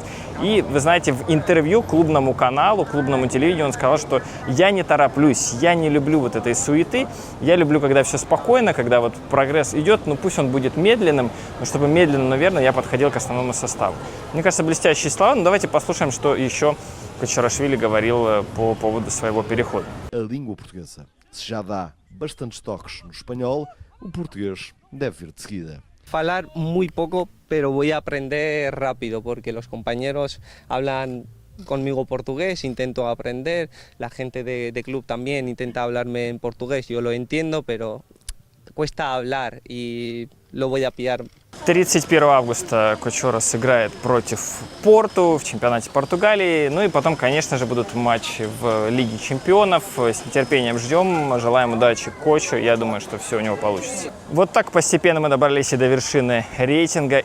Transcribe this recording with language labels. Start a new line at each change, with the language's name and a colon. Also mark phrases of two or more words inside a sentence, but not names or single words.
Russian: И, вы знаете, в интервью клубному каналу, клубному телевидению он сказал, что я не тороплюсь, я не люблю вот этой суеты, я люблю, когда все спокойно, когда вот прогресс идет, ну пусть он будет медленным, но чтобы медленно, наверное, я подходил к основному составу. Мне кажется, блестящие слова. Ну, давайте послушаем, что еще Кочурашвили говорил по поводу своего перехода.
Portuguese: A língua portuguesa. Se já dá bastantes toques no espanhol, o português deve vir de seguida.
Spanish: Falar muy poco, pero voy a aprender rápido porque los compañeros hablan conmigo portugués, intento aprender, la gente de club también intenta hablarme en portugués, yo lo entiendo, pero cuesta hablar y lo voy a pillar.
Russian: 31 августа Кочура сыграет против Порту в чемпионате Португалии. Ну и потом, конечно же, будут матчи в Лиге чемпионов. С нетерпением ждем. Желаем удачи Кочу. Я думаю, что все у него получится. Вот так постепенно мы добрались и до вершины рейтинга.